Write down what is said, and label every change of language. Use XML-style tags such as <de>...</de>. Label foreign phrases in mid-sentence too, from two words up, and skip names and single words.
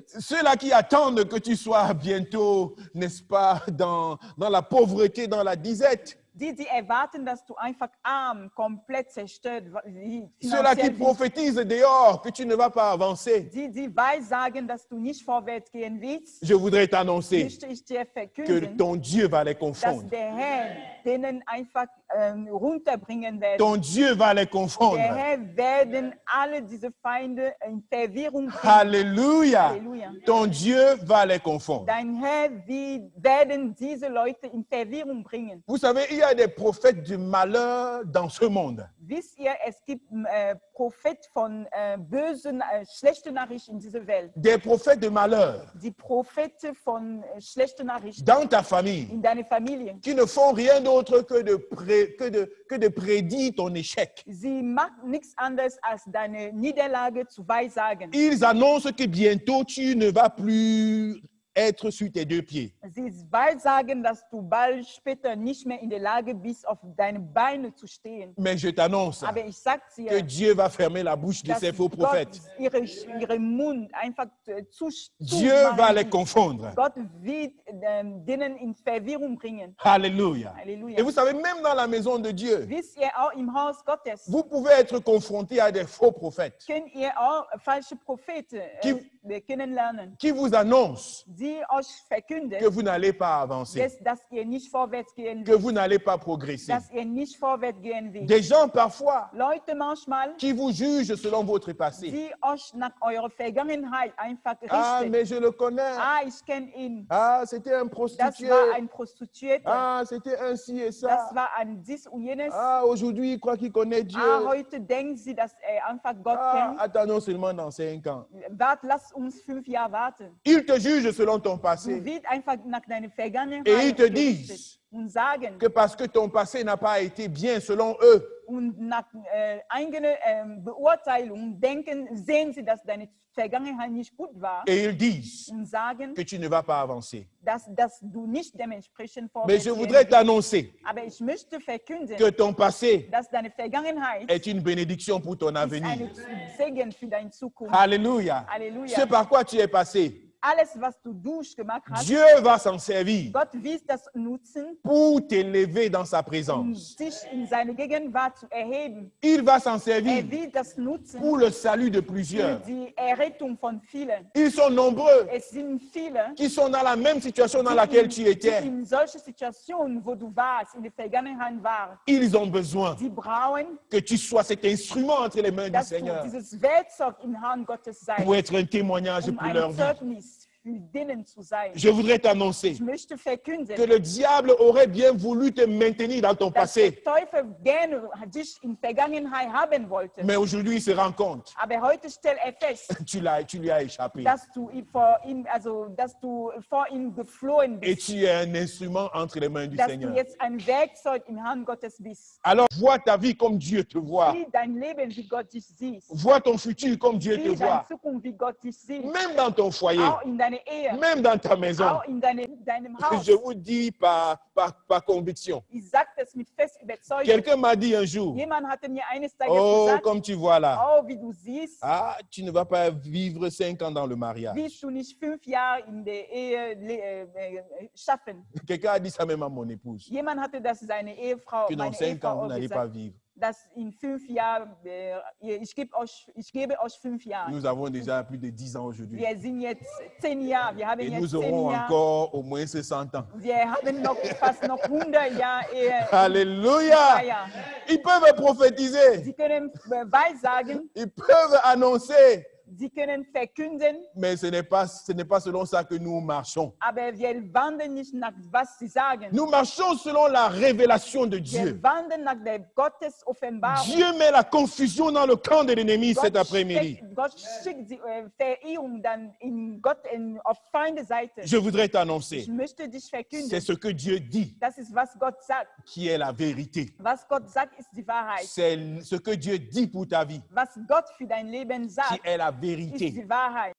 <fr>Ceux-là qui attendent que tu sois bientôt, n'est-ce pas, dans la pauvreté, dans la disette.</fr> <de>Die erwarten, dass du einfach arm, komplett zerstört</de> <fr>Ceux-là qui</fr> <de>finanziell bist.</de> <fr>prophétisent dehors que tu ne vas pas avancer.</fr> <de>Die weissagen, dass du nicht vorwärts gehen willst,</de> <fr>Je voudrais t'annoncer</fr> <de>möchte ich dir</de> <fr>que</fr> <de>verkünden,</de> <fr>ton Dieu va les</fr> <de>dass</de> <fr>confondre.</fr> <de>der Herr denen einfach runterbringen wird.</de> <fr>Ton Dieu va les</fr> <de>Der</de> <fr>confondre.</fr> <de>Herr werden alle diese Feinde in Verwirrung bringen.</de> <fr>Alléluia.</fr> <de>Halleluja.</de> <fr>Ton Dieu va les confondre.</fr> <de>Dein Herr werden diese Leute in Verwirrung bringen.</de> <fr>Vous savez, il y a des prophètes du malheur dans ce monde.</fr> <de>Wisst ihr, es gibt Propheten von bösen, schlechten Nachrichten in dieser Welt.</de> <fr>Des prophètes de malheur</fr> <de>Die Propheten von schlechten Nachrichten</de> <fr>dans ta famille</fr> <de>in deiner Familie.</de> <fr>qui ne font rien d'autre que de prédire ton échec.</fr> <de>Sie macht nichts anderes als deine Niederlage zu weissagen.</de> <fr>Ils annoncent que bientôt tu ne vas plus être sur tes deux pieds.</fr> <de>Sie weissagen, dass du bald später nicht mehr in der Lage bist, auf deine Beine zu stehen.</de> <fr>Mais je t'annonce</fr> <de>Aber ich sag</de> <fr>que</fr> <de>dir,</de> <fr>Dieu va fermer la bouche de</fr> <de>dass</de> <fr>ces faux</fr> <de>Gott</de> <fr>prophètes.</fr> <de>ihren Mund einfach</de> <fr>Dieu va les confondre.</fr> <de>Gott wird denen in Verwirrung bringen.</de> <fr>Alléluia.</fr> <de>Halleluja.</de> <fr>Et vous savez, même dans la maison de Dieu,</fr> <de>Wisst ihr, auch im Haus Gottes</de> <fr>vous pouvez être confronté à des faux prophètes</fr> <de>könnt ihr auch falsche Propheten kennenlernen,</de> <fr>qui vous annoncent</fr> <de>die euch verkünden,</de> <fr>que vous n'allez pas avancer,</fr> <de>dass ihr nicht vorwärts gehen</de> <fr>que</fr> <de>wollt,</de> <fr>vous n'allez pas progresser.</fr> <de>dass ihr nicht vorwärts gehen wollt.</de> <fr>Des gens parfois</fr> <de>Leute manchmal,</de> <fr>qui vous jugent selon votre passé.</fr> <de>die euch nach eurer Vergangenheit einfach Ah, richten.</de> <fr>mais je le connais.</fr> <de>Ich kenne ihn.</de> <fr>Ah, c'était un</fr> <de>Das</de> <fr>prostitué.</fr> <de>war ein Prostituierter.</de> <fr>Ah, c'était un ci et</fr> <de>Das</de> <fr>ça.</fr> <de>war ein dies und jenes.</de> <fr>Ah, aujourd'hui, il croit qu'il connaît Dieu.</fr> <de>Heute denken sie, dass er einfach Gott Ah, kennt.</de> <fr>attendons seulement dans 5 ans.</fr> <de>Lass uns 5 Jahre warten.</de> <fr>Ils te jugent selon ton</fr> <de>Du</de> <fr>passé.</fr> <de>wirst einfach nach deiner Vergangenheit</de> <fr>Et ils te</fr> <de>gerichtet</de> <fr>disent</fr> <de>und sagen,</de> <fr>que parce que ton passé n'a pas été bien selon eux,</fr> <de>und nach eigener Beurteilung sehen sie, dass deine Vergangenheit nicht gut war</de> <fr>et ils disent</fr> <de>und sagen,</de> <fr>que tu ne vas pas avancer.</fr> <de>dass du nicht dementsprechend</de> <fr>Mais</fr> <de>vorwärts</de> <fr>je</fr> <de>gehen</de> <fr>voudrais</fr> <de>willst.</de> <fr>t'annoncer</fr> <de>Aber ich möchte verkünden,</de> <fr>que ton passé</fr> <de>dass deine Vergangenheit</de> <fr>est une bénédiction pour ton</fr> <de>ist</de> <fr>avenir.</fr> <de>ein Segen für deine Zukunft.</de> <fr>Alléluia. Alléluia. Ce par quoi tu es passé,</fr> <de>Alles, was du durchgemacht hast,</de> <fr>Dieu va s'en servir</fr> <de>Gott wird das nutzen,</de> <fr>pour t'élever dans sa</fr> <de>um</de> <fr>présence.</fr> <de>dich in seine Gegenwart zu erheben.</de> <fr>Il va s'en servir</fr> <de>Wird das nutzen</de> <fr>pour le salut de</fr> <de>für</de> <fr>plusieurs.</fr> <de>die Errettung von vielen.</de> <fr>Ils sont nombreux</fr> <de>Es sind viele,</de> <fr>qui sont dans la même situation dans laquelle tu</fr> <de>die</de> <fr>étais.</fr> <de>in solchen Situationen, wo du warst, in der Vergangenheit waren,</de> <fr>Ils ont besoin</fr> <de>die brauchen,</de> <fr>que tu sois cet instrument entre les mains du</fr> <de>dass du</de> <fr>Seigneur</fr> <de>dieses Werkzeug in Hand Gottes seist,</de> <fr>pour être un témoignage</fr> <de>um</de> <fr>pour</fr> <de>ein</de> <fr>leur vie.</fr> <de>Zeugnis für denen zu sein.</de> <fr>Je voudrais t'annoncer</fr> <de>Ich möchte verkünden,</de> <fr>que le diable aurait bien voulu te maintenir dans ton</fr> <de>dass der</de> <fr>passé.</fr> <de>Teufel gerne dich in Vergangenheit haben wollte.</de> <fr>Mais aujourd'hui, il se rend compte</fr> <de>Aber heute stellt er fest,</de> <fr>que tu lui as échappé.</fr> <de>dass du vor ihm geflohen</de> <fr>Et</fr> <de>bist,</de> <fr>tu es un instrument entre les mains du</fr> <de>dass du</de> <fr>Seigneur.</fr> <de>jetzt ein Werkzeug in Hand Gottes bist.</de> <fr>Alors, vois ta vie comme Dieu te voit.</fr> <de>Sieh dein Leben, wie Gott dich sieht.</de> <fr>Vois ton futur comme Dieu te</fr> <de>Sieh deine</de> <fr>voit.</fr> <de>Zukunft, wie Gott dich sieht.</de> <fr>Même dans ton foyer,</fr> <de>Auch in deiner Ehe,</de> <fr>même dans ta maison.</fr> <de>auch in deinem Haus.</de> <fr>Je vous dis par conviction.</fr> <de>Ich sage das mit fest Überzeugung.</de> <fr>Quelqu'un m'a dit un jour,</fr> <de>Jemand hatte mir eines Tages oh, gesagt,</de> <fr>comme tu vois là,</fr> <de>oh, wie du siehst,</de> <fr>ah, tu ne vas pas vivre 5 ans dans le mariage.</fr> <de>wirst du nicht 5 Jahre in der Ehe schaffen.</de> <fr>Quelqu'un a dit ça même à mon épouse.</fr> <de>Jemand hatte das seine Ehefrau,</de> <fr>Que dans</fr> <de>meine</de> <fr>5 ans,</fr> <de>Ehefrau</de> <fr>vous</fr> <de>auch</de> <fr>n'allez pas</fr> <de>gesagt,</de> <fr>vivre.</fr> <de>dass in 5 Jahren, ich gebe euch 5 Jahre.</de> <fr>Nous avons déjà plus de 10 ans aujourd'hui.</fr> <de>Wir sind jetzt 10 Jahre, wir haben</de> <fr>Et</fr> <de>jetzt</de> <fr>nous</fr> <de>10</de> <fr>aurons</fr> <de>Jahre.</de> <fr>encore au moins 100 ans.</fr> <de>Wir haben noch fast noch 100 Jahre Ehe.</de> <fr>Alléluia!</fr> <de>Ja.</de> <fr>Ils peuvent prophétiser.</fr> <de>Sie können weissagen,</de> <fr>Ils peuvent annoncer.</fr> <de>sie können verkünden,</de> <fr>Mais ce n'est pas selon ça que nous marchons.</fr> <de>aber wir wandeln nicht nach was sie sagen.</de> <fr>Nous marchons selon la révélation de</fr> <de>Wir</de> <fr>Dieu.</fr> <de>wandeln nach der Gottes Offenbarung.</de> <fr>Dieu met la confusion dans le camp de l'ennemi cet après-midi.</fr> <de>Gott schickt die Verirrung dann auf feinde Seite.</de> <fr>Je voudrais</fr> <de>Ich</de> <fr>t'annoncer,</fr> <de>möchte dich</de> <fr>c'est</fr> <de>verkünden.</de> <fr>ce que Dieu dit</fr> <de>Das ist, was Gott sagt.</de> <fr>qui est la vérité.</fr> <de>Was Gott sagt, ist die Wahrheit.</de> <fr>C'est ce que Dieu dit pour ta vie</fr> <de>Was Gott für dein Leben</de> <fr>qui</fr> <de>sagt,</de> <fr>est la</fr> <de>ist</de> <fr>vérité.</fr> <de>die Wahrheit.</de>